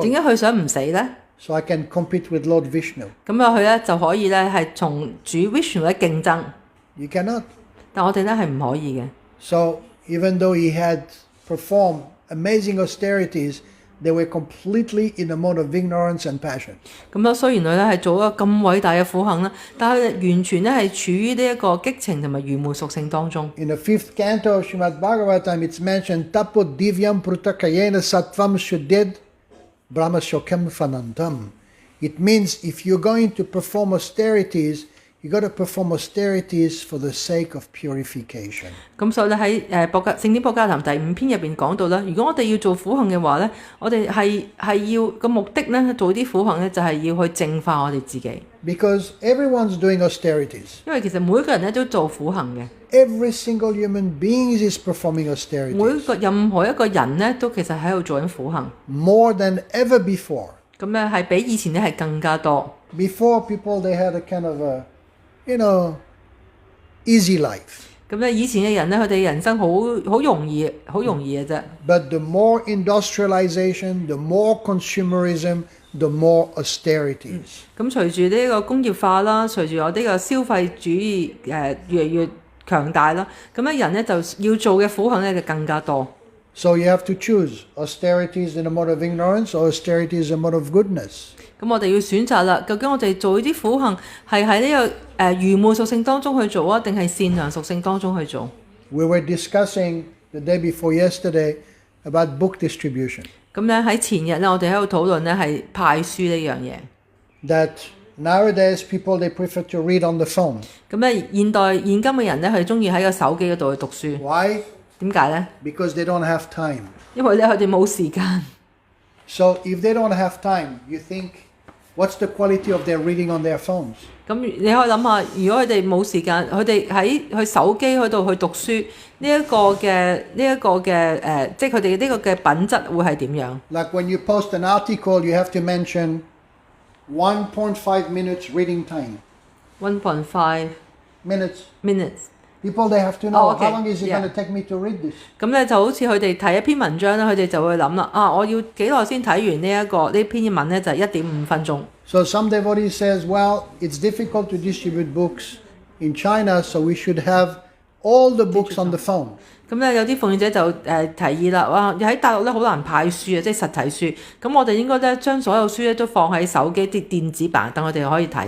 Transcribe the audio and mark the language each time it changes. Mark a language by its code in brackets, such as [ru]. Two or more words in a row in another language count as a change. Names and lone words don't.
[yue] 解佢想唔死呢？ [en] So I can compete with Lord Vishnu. [yue] 咁啊，佢咧就可以咧係同主 Vishnu 咧競爭， [en] You cannot. [yue] 但我哋咧係唔可以嘅。 [en] So even though he had performed amazing austerities, they were completely in a mode of ignorance and passion. [yue] 咁雖然佢咧係做一個咁偉大嘅苦行啦，但係佢完全咧係處於呢一個激情同埋愚昧屬性當中。 [en] In the 5th canto of Śrimad Bhagāvatam, it's mentioned [sa] Tapo divyam prutakayena sattvam shuddhed brahmashokem fanantam. [en] It means if you're going to perform austerities, you got to perform austerities for the sake of purification. [yue] 咁所以咧喺聖典博迦談第5篇入邊講到啦，如果我哋要做苦行嘅話咧，我哋係要個目的咧做啲苦行咧，就係要去淨化我哋自己。 [en] Because everyone's doing austerities. [yue] 因為其實每一個人咧都做苦行嘅， [en] Every single human being is performing [yue] 每 [en] austerities [yue] 任何一個人咧都其實喺度做緊苦行。 [en] more than ever before. [yue] 咁咧係比以前咧係更加多。 [en] Before, people they had a kind of a, easy life. [yue] 咁咧以前嘅人咧，佢哋人生好容易嘅啫。 [en] But the more industrialization, the more consumerism, the more austerities. [yue] 咁隨住呢個工業化啦，隨住我呢個消費主義越嚟越強大啦，咁咧人咧就要做嘅苦行咧就更加多。 [en] So you have to choose austerities in a mode of ignorance or austerities in a mode of goodness. [yue] 咁我哋要選擇啦，究竟我哋做呢啲苦行係喺呢個愚昧屬性當中去做啊，定係善良屬性當中去做？ [en] We were discussing the day before yesterday about book distribution. [yue] 咁咧喺前日咧，我哋喺度討論咧係派書呢樣嘢。 [en] That nowadays people they prefer to read on the phone. [yue] 咁咧現今嘅人咧，佢中意喺個手機嗰度去讀書。 [en] Why? [yue] 點解咧？ [en] Because they don't have time. [yue] 因為咧佢哋冇時間。 [en] So if they don't have time, you think what's the quality of their reading on their phones? [yue] 咁你可以諗下，如果佢哋冇時間，佢哋喺佢手機嗰度去讀書，即係佢哋呢個嘅品質會係點樣？ [en] Like when you post an article, you have to mention 1.5 minutes reading time. 1.5 minutes。 People they have to know Okay, how long is it yeah. going to take me to read this. [yue] 咁咧就好似佢哋睇一篇文章咧，佢哋就會諗啦，我要幾耐先睇完呢篇文咧？就係1.5分鐘。 [en] So some devotee says, well, it's difficult to distribute books in China, so we should have all the books on the phone. [yue] 咁咧有啲奉獻者就提議啦，哇！喺大陸咧好難派書啊，即係實體書。咁我哋應該咧將所有書咧都放喺手機啲電子版，等我哋可以睇。